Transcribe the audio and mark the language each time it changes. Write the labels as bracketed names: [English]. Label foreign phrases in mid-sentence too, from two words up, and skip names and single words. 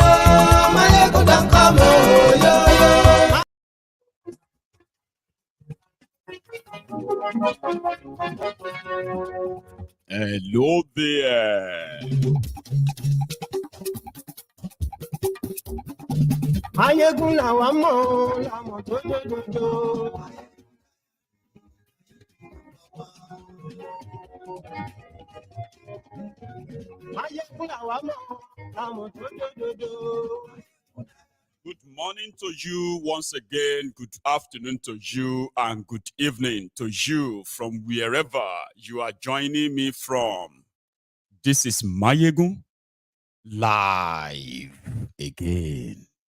[English] Maiyegun don't come, oh yo yo. Hello there. [Yoruba] Maiyegun làwa mọ̀, làmọ̀ tó dodo. Maiyegun làwa mọ̀, làmọ̀ tó dodo. [English] Good morning to you once again, good afternoon to you, and good evening to you from wherever you are joining me from. This is Maiyegun live again.